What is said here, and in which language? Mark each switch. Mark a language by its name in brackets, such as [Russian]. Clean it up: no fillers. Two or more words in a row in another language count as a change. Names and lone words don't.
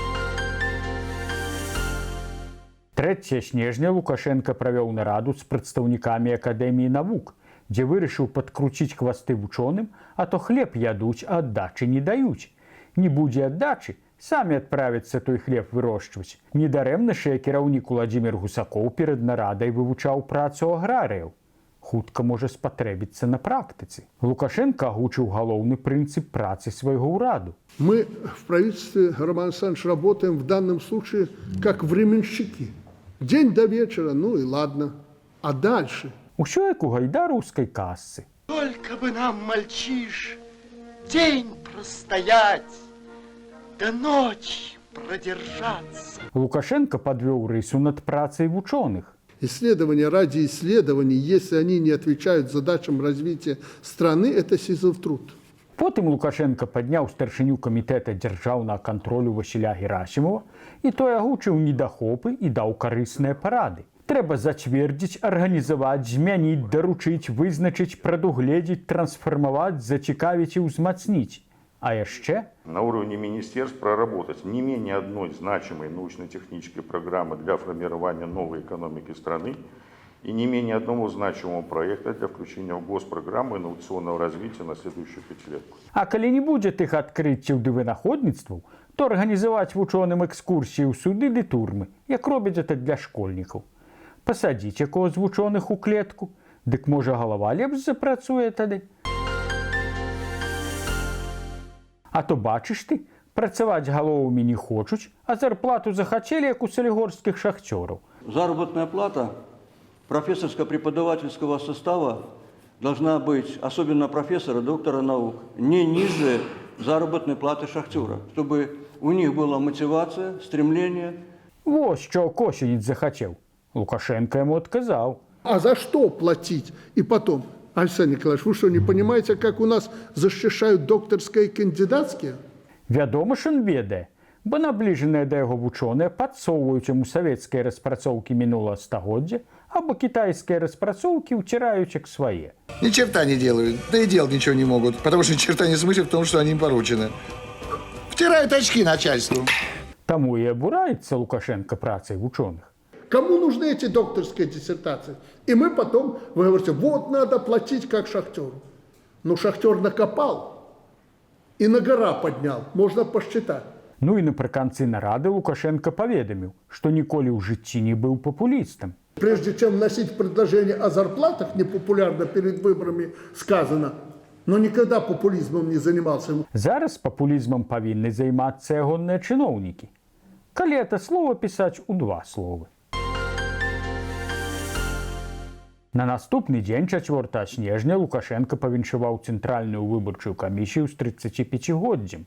[Belarusian] 3 снежня Лукашенко правёў нараду з прадстаўнікамі Акадэміі навук, дзе вырашыў падкруціць хвасты вучоным, а то хлеб ядуць, а аддачы не даюць. Не будзе аддачы, самі адправяцца той хлеб вырошчваць. Недарэмна ж кіраўнік Уладзімір Гусакоў перад нарадай вывучаў працу аграрыяў. Хутка можа спатрэбіцца на практыцы. Лукашенко агучыў галоўны прынцып працы свайго ўраду. [Russian] Мы в правительстве, Роман Александрович, работаем в данном случае как временщики. День до вечера, ну и ладно. А дальше? [Belarusian] Усё як у гайдараўскай казцы. [Russian] Только бы нам, мальчиш, день простоять, до ночи продержаться. [Belarusian] Лукашенко подвёў рысу над працай вучоных. [Russian] Исследования ради исследований, если они не отвечают задачам развития страны, это сизов труд. [Belarusian] Потым Лукашенко падняў старшыню камітэта дзяржаўнага кантролю Васіля Герасімова, і той агучыў недахопы і даў карысныя парады. Трэба зацвердзіць, арганізаваць, змяніць, даручыць, вызначыць, прадугледзець, трансфармаваць, зацікавіць і ўзмацніць. А яшчэ [Russian] на уровне министерств проработать не менее одной значимой научно-технической программы для формирования новой экономики страны и не менее одного значимого проекта для включения в госпрограмму инновационного развития на следующую пятилетку. [Belarusian] А калі не будзе тых адкрыццяў ды вынаходніцтваў, то арганізаваць вучоным экскурсіі ў суды ды турмы, як робяць гэта для школьнікаў. Пасадзіць якого з вучоных у клетку, дык можа галава лепш запрацуе тады. А то бачыш ты, працаваць галовамі не хочуць, а зарплату захацелі, як у салігорскіх шахцёраў. [Russian] Заработная плата профессорско-преподавательского состава должна быть, особенно профессора, доктора наук, не ниже заработной платы шахтера, чтобы у них была мотивация, стремление. [Belarusian] Вось що Косінець захацеў. [Russian] Лукашенко ему отказал. А за что платить? И потом, Александр Николаевич, вы что, не понимаете, как у нас защищают докторские и кандидатские? [Belarusian] Вядома ж ён ведае, бо набліжаныя да яго вучоныя падсоўваюць яму савецкія распрацоўкі мінулага стагоддзя, або кітайскія распрацоўкі ўціраюць як свае. [Russian] Ни черта не делают, да и делать ничего не могут, потому что ни черта не смысл в том, что они им поручены. Втирают очки начальству. [Belarusian] Таму і абураецца Лукашенко працай вучоных. [Russian] Кому нужны эти докторские диссертации? И мы потом, вы говорите, вот надо платить как шахтеру. Ну, шахтер накопал и на гора поднял, можно посчитать. [Belarusian] Ну і напрыканцы нарады Лукашенко паведаміў, што ніколі ў жыцці не быў папулістам. [Russian] Прежде чем вносить предложение о зарплатах, непопулярно перед выборами сказано, но никогда популизмом не занимался. [Belarusian] Зараз папулізмам павінны займацца ягоныя чыноўнікі. Калі это слово пісаць у 2 словы. На наступны дзень, 4 снежня, Лукашенко павіншаваў Цэнтральную выбарчую камісію з 35годдзем.